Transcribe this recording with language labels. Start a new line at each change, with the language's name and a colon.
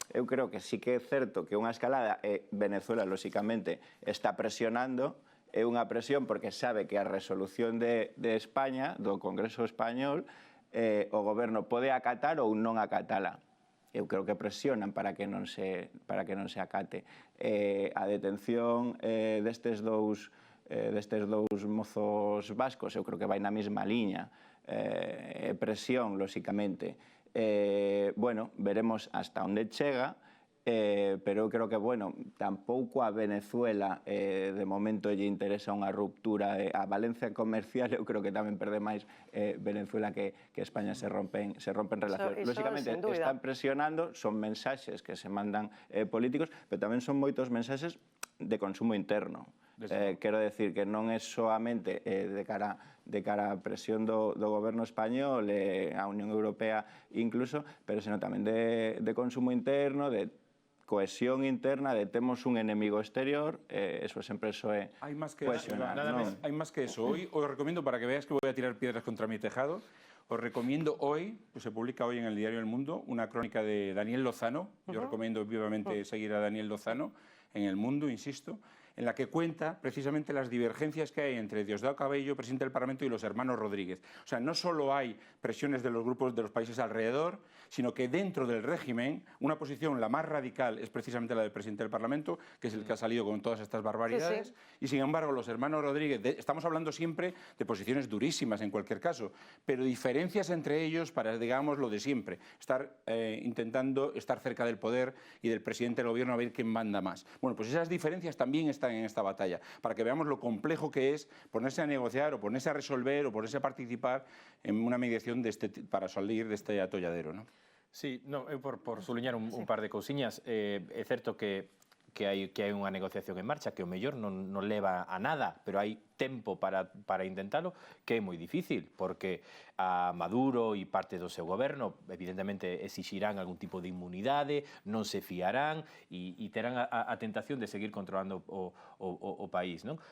Galician: Eu creo que sí que é certo que unha escalada, Venezuela, lóxicamente, está presionando, é unha presión porque sabe que a resolución de España, do Congreso Español, o goberno pode acatar ou non acatala. Eu creo que presionan para que non se acate. A detención destes dous mozos vascos, eu creo que vai na mesma liña. Presión, lóxicamente. Bueno, veremos hasta onde chega, pero eu creo que, bueno, tampouco a Venezuela de momento lle interesa unha ruptura. A Valencia comercial eu creo que tamén perde máis Venezuela que España se rompen relacións. Lóxicamente, están presionando, son mensaxes que se mandan políticos, pero tamén son moitos mensaxes de consumo interno. Quero decir que non é soamente de cara a presión do goberno español, a Unión Europea incluso, pero senón tamén de consumo interno, de cohesión interna, de temos un enemigo exterior, eso sempre é cohesionar.
Spanish: Hay más que eso. Hoy os recomiendo, para que veáis que voy a tirar piedras contra mi tejado, os recomiendo hoy, pues se publica hoy en el Diario El Mundo, una crónica de Daniel Lozano. Yo recomiendo vivamente seguir a Daniel Lozano, en el mundo, insisto, en la que cuenta precisamente las divergencias que hay entre Diosdado Cabello, presidente del Parlamento, y los hermanos Rodríguez. O sea, no solo hay presiones de los grupos de los países alrededor, sino que dentro del régimen, una posición la más radical es precisamente la del presidente del Parlamento, que es el que ha salido con todas estas barbaridades, y sin embargo los hermanos Rodríguez, estamos hablando siempre de posiciones durísimas en cualquier caso, pero diferencias entre ellos para, digamos, lo de siempre, estar intentando estar cerca del poder y del presidente del gobierno a ver quién manda más. Bueno, pues esas diferencias también están en esta batalla, para que veamos lo complejo que es ponerse a negociar o ponerse a resolver o ponerse a participar en una mediación para salir de este atolladero, ¿no?
Galician: Sí, no, por sublinhar un par de cousiñas, é certo que hai unha negociación en marcha que o mellor non leva a nada, pero hai tempo para intentalo, que é moi difícil, porque a Maduro e parte do seu goberno evidentemente exixirán algún tipo de inmunidade, non se fiarán e terán a tentación de seguir controlando o país, non?